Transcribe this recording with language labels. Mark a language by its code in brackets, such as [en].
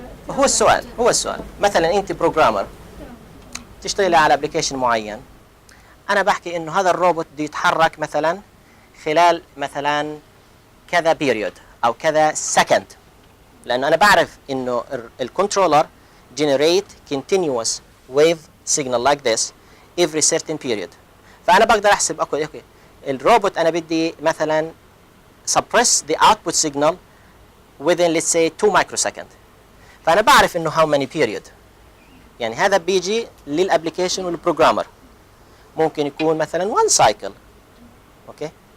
[ar] هو السؤال مثلا انت بروجرامر تشتغلي على ابلكيشن معين، انا بحكي انه هذا الروبوت بده يتحرك مثلا خلال مثلا كذا بيريود او كذا سكند، لانه انا بعرف انه الكنترولر [en] generate continuous wave signal like this every certain period. [ar] فانا بقدر احسب اوكي الروبوت انا بدي مثلا [en] suppress the output signal within let's say 2 microsecond. [ar] فانا بعرف انه [en] how many period. [ar] يعني هذا بيجي للابلكيشن والبروجرامر، ممكن يكون مثلا [en] one cycle. [ar] اوكي.